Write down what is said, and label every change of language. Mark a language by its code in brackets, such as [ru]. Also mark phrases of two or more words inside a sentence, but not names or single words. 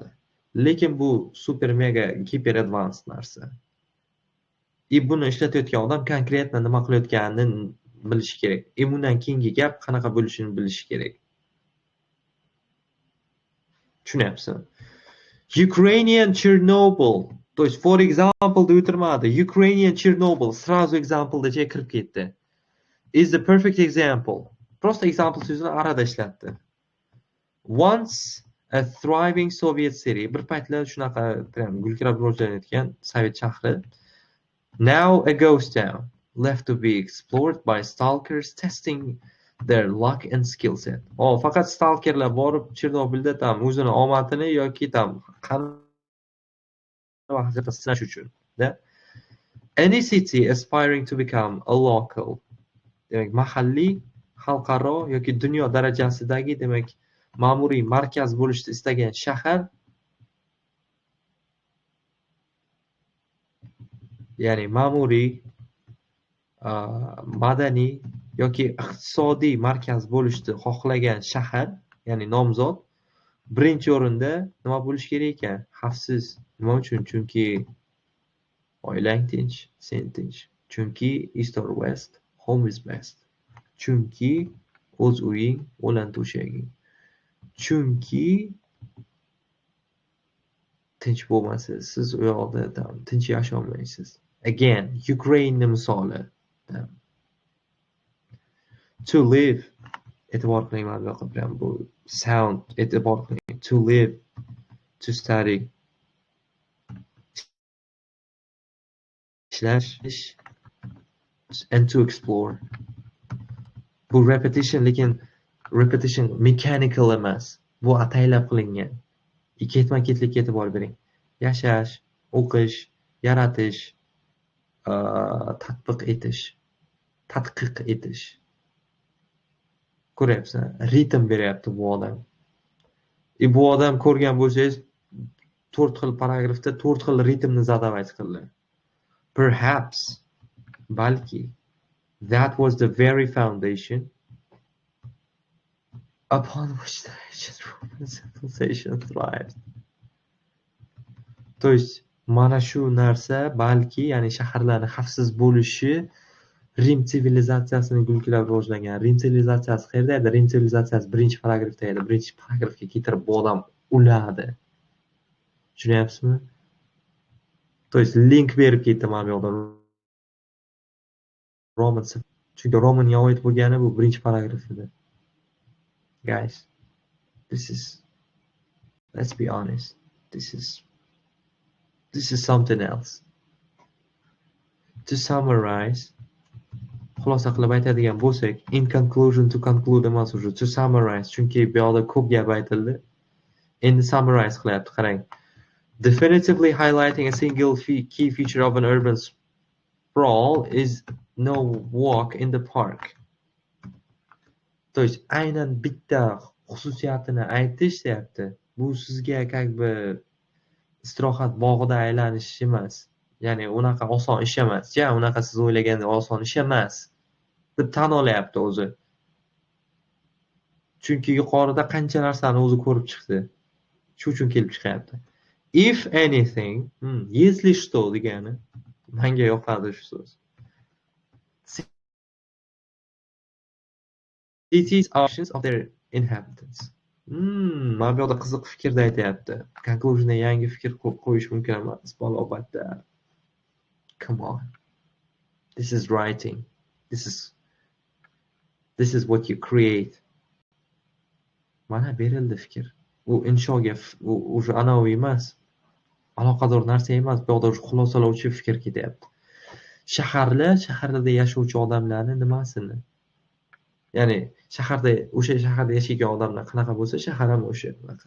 [uz] Lekin bu [en] super mega hiper advanced [uz] narsa. Buni ishlatayotgan odam konkretno nima qilayotganini bilishi kerak. Bundan keyingi gap qanaqa bo'lishini bilishi kerak. Tushunyapsizmi? Ukrainian Chernobyl. [ru] То есть [en] for example [uz] deb o'tirmadi. Ukrainian Chernobyl сразу example'da kirib ketdi. [en] Is the perfect example. Просто example [uz] so'zini arada ishlatdi. [en] Once a thriving Soviet city, [uz] bir paytlar shunaqa gulkirab rivojlanayotgan Sovet shahri, [en] now a ghost town, left to be explored by stalkers testing their luck and skill set. [uz] Faqat stalkerlar borib Chernobylda o'zini omadini yoki vaqtida sinash uchun. [en] Any city aspiring to become a local, [uz] demak mahalliy, xalqaro yoki dunyo darajasidagi, demak ma'muriy markaz bo'lishni istagan shahar, ya'ni ma'muriy, madaniy yoki iqtisodiy markaz bo'lishni xohlagan shahar, ya'ni nomzod birinchi o'rinda nima bo'lishi kerak ekan? Xavfsiz. Nima uchun? Chunki oilang tinch, sen tinch. [en] Chunki east or west, home is best. [uz] Chunki o'z uying, o'lan to'shaging. Chunki tinch bo'lmasa, siz u yoqda tinch yasholmaysiz. Again, Ukraine misoli. [en] To live, [uz] e'tibor qiling mana bu yoqqa bilan bu sound e'tibor qiling. [en] To live, to study, ishlash, and to explore. [uz] Bu repetition, lekin repetition mechanical emas. Bu ataylab qilingan. Ketma-ketlikka e'tibor bering. Yashash, o'qish, yaratish, tadqiq etish. Ko'ryapsan, ritm beryapti bu odam. Bu odam ko'rgan bo'lsangiz, 4 xil paragrafda 4 xil ritmni zadavать qildi. [en] Perhaps, balki, that was the very foundation upon which the ancient Roman civilization thrived. [ru] То есть, [uz] mana shu narsa balki, ya'ni shaharlarning xavfsiz bo'lishi Rim sivilizatsiyasini gulkilab rivojlangan. Rim sivilizatsiyasi qayerda edi? Rim sivilizatsiyasi birinchi paragrafda edi. Birinchi paragrafga keltirib bu odam uladi. Tushunyapsizmi? [ru] То есть [uz] link berib ketdi mana bu yoqda. Roman, chunki Romanga oid bo'lgani bu birinchi paragraf edi. [en] Guys, let's be honest. This is something else. To summarize, [uz] xulosa qilib aytadigan bo'lsak, [en] in conclusion to conclude emas уже, to summarize, [uz] chunki bu yoqda ko'p gap aytildi. Endi summarize qilyapti, qarang. [en] Definitively highlighting a single key feature of an urban sprawl is no walk in the park. [ru] То есть [uz] aynan bitta xususiyatini aytish deyapti. Bu sizga [ru] как бы [uz] istirohat bog'ida aylanish emas. Ya'ni unaqa oson ish emas. Unaqa siz o'ylagandek oson ish emas deb tan olyapti o'zi. Chunki yuqorida qancha narsani o'zi ko'rib chiqdi. Shu uchun kelib chiqyapti. [en] If anything, [ru] если что [uz] degani, menga yoqadi shu so'z. [en] Cities options of their inhabitants. [uz] Mana bu yoqda qiziq fikrda aytyapti. Conclusionda yangi fikr qo'yish mumkin emas, balobatda. [en] Come on. This is writing. This is what you create. [uz] Mana berildi fikr. U inshoga, u o'sha anaviy emas. Aloqador narsa emas, bu yoqda xulosalovchi fikr ketyapti. Shaharlarda yashovchi odamlarni nimasini? Ya'ni o'sha shaharda yashaydigan odamlar qanaqa bo'lsa, shahar ham o'sha bunaqa.